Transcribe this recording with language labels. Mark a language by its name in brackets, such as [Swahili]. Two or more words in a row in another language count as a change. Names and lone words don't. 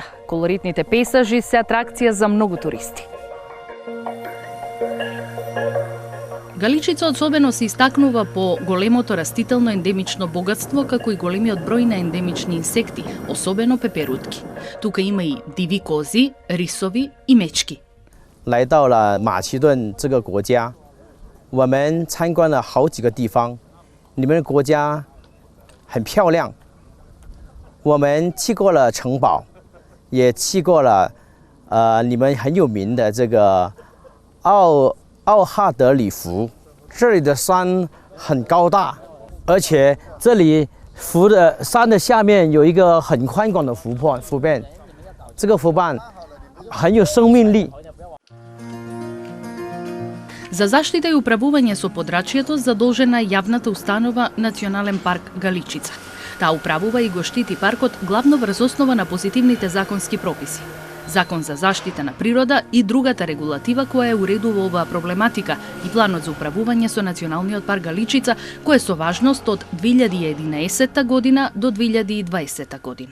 [Macedonian] Колоритните пейзажи се атракција за многу туристи. Галичица особено се истакнува по големото растително ендемично богатство, како и големиот број на ендемични инсекти, особено пеперутки. Тука има и диви кози, рисови и мечки. [Chinese] 来到了马其顿这个国家，我们参观了好几个地方，你们的国家很漂亮。我们去过了城堡，也去过了你们很有名的这个奥哈德里湖，这里的山很高大，而且这里湖的山的下面有一个很宽广的湖畔，这个湖畔很有生命力。 [Macedonian] За заштита и управување со подрачјето задолжена е јавната установа Национален парк Галичица. Таа управува и го штити паркот главно врз основа на позитивните законски прописи. Закон за заштита на природа и другата регулатива која ја уредува оваа проблематика и планот за управување со Националниот парк Галичица, кој е со важност од 2011 година до 2020 година.